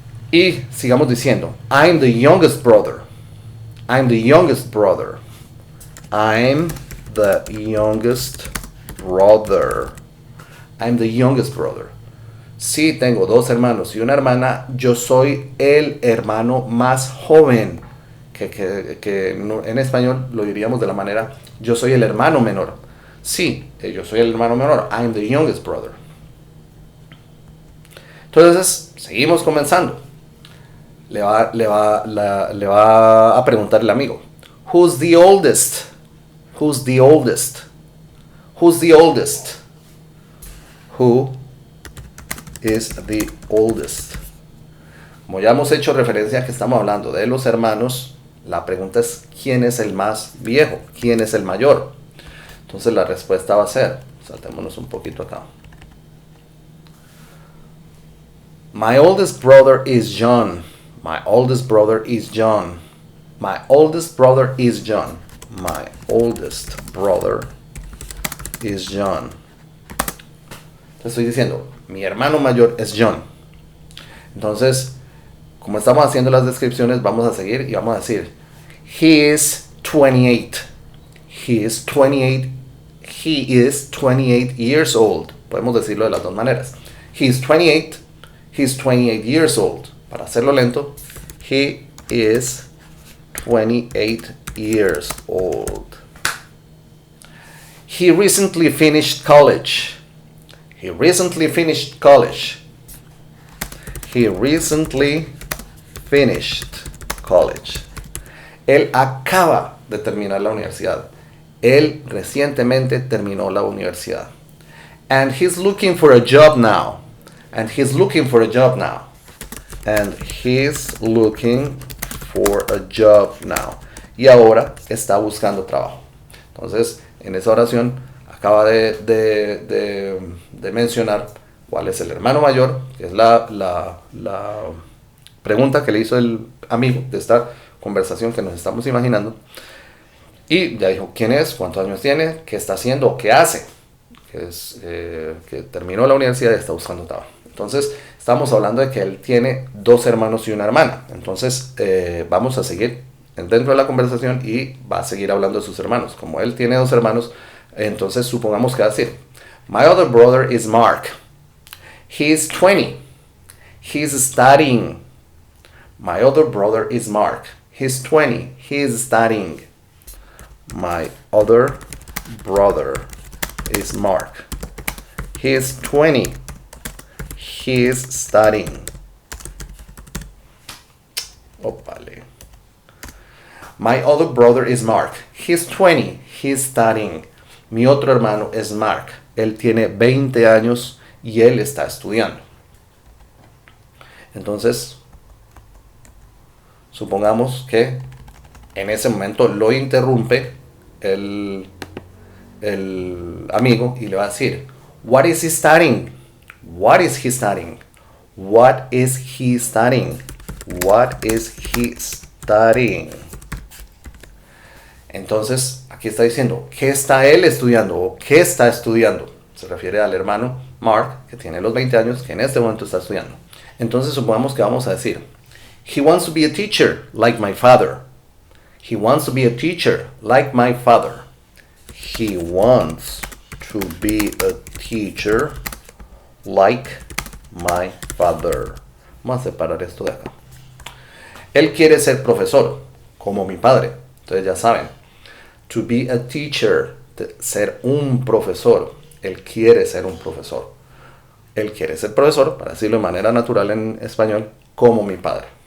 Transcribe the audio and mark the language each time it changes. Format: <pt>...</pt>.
<es>Y sigamos diciendo,</es> <en>I'm the youngest brother. I'm the youngest brother. I'm the youngest brother. I'm the youngest brother.</en> <es>Sí, tengo dos hermanos y una hermana. Yo soy el hermano más joven. Que en español lo diríamos de la manera, yo soy el hermano menor. Sí, yo soy el hermano menor.</es> <en>I'm the youngest brother.</en> <es>Entonces, seguimos comenzando. Le va a preguntar el amigo,</es> <en>who's the oldest? Who's the oldest? Who's the oldest? Who is the oldest?</en> <es>Como ya hemos hecho referencia a que estamos hablando de los hermanos, la pregunta es ¿quién es el más viejo? ¿Quién es el mayor? Entonces la respuesta va a ser, saltémonos un poquito acá.</es> <en>My oldest brother is John. My oldest brother is John. My oldest brother is John. My oldest brother is John.</en> <es>Te estoy diciendo, mi hermano mayor es John. Entonces, como estamos haciendo las descripciones, vamos a seguir y vamos a decir,</es> <en>he is 28. He is 28. He is 28 years old.</en> <es>Podemos decirlo de las dos maneras.</es> <en>He is 28. He's 28 years old.</en> <es>Para hacerlo lento,</es> <en>he is 28 years old. He recently finished college. He recently finished college. He recently finished college.</en> <es>Él acaba de terminar la universidad. Él recientemente terminó la universidad.</es> <en>And he's looking for a job now. And he's looking for a job now. And he's looking for a job now.</en> <es>Y ahora está buscando trabajo. Entonces, en esa oración acaba de mencionar cuál es el hermano mayor, que es la pregunta que le hizo el amigo de esta conversación que nos estamos imaginando. Y ya dijo quién es, cuántos años tiene, qué está haciendo o qué hace. Que terminó la universidad y está buscando trabajo. Entonces, estamos hablando de que él tiene 2 hermanos y una hermana. Entonces, vamos a seguir dentro de la conversación y va a seguir hablando de sus hermanos. Como él tiene 2 hermanos, entonces supongamos que va a decir,</es> <en>My other brother is Mark. He's 20. He's studying. My other brother is Mark. He's 20. He's studying. My other brother is Mark. He's 20. He's studying. Opale. My other brother is Mark. He's 20. He's studying.</en> <es>Mi otro hermano es Mark. Él tiene 20 años y él está estudiando. Entonces, supongamos que en ese momento lo interrumpe el amigo y le va a decir,</es> <en>What is he studying? What is he studying? What is he studying? What is he studying?</en> <es>Entonces, aquí está diciendo, ¿qué está él estudiando? ¿O qué está estudiando? Se refiere al hermano Mark, que tiene los 20 años, que en este momento está estudiando. Entonces, supongamos que vamos a decir,</es> <en>He wants to be a teacher, like my father. He wants to be a teacher, like my father. He wants to be a teacher, like my father.</en> <es>Vamos a separar esto de acá. Él quiere ser profesor, como mi padre. Entonces ya saben,</es> <en>to be a teacher,</en> <es>ser un profesor. Él quiere ser un profesor. Él quiere ser profesor, para decirlo de manera natural en español, como mi padre.</es>